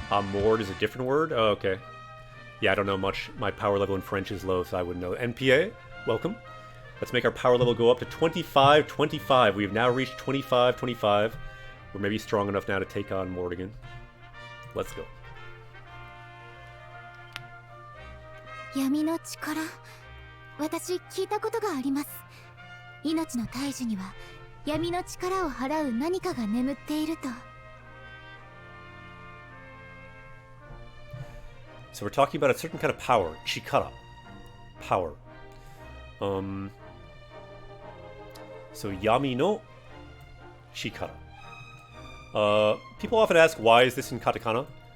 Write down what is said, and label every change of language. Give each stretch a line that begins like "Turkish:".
English: Mord is a different word? Oh, okay. Yeah, I don't know much. My power level in French is low, so I wouldn't know. NPA, welcome. Let's make our power level go up to 25-25. We have now reached 25-25. We're maybe strong enough now to take on Mordigan. Let's go.
Japanese: 闇の力、私聞いたことがあります。命の大樹には闇の力を払う何かが眠っていると。
English: So we're talking about a certain kind of power, chikara. Power. So Yami no Chikara. People often ask, why is this in katakana?